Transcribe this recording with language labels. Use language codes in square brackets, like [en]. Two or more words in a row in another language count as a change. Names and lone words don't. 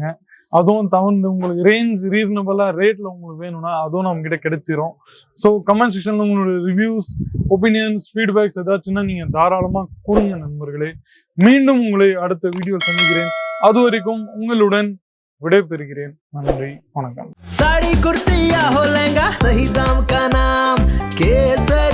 [ta] அதுவும் தகுந்த உங்களுக்கு [en] range reasonable-a rate-la [ta] உங்களுக்கு வேணும்னா அதுவும் நம்ம கிட்ட கிடைச்சிரும். ஸோ [en] comment section-la [ta] உங்களோட [en] reviews, opinions, feedbacks [ta] ஏதாச்சுன்னா நீங்க தாராளமா கொடுங்க நண்பர்களே. மீண்டும் உங்களை அடுத்த வீடியோ சந்திக்கிறேன். அது வரைக்கும் உங்களுடன் விடைபெறுகிறேன். நன்றி, வணக்கம். [hi] साड़ी कुर्ती या हो लहंगा, सही दाम का नाम केस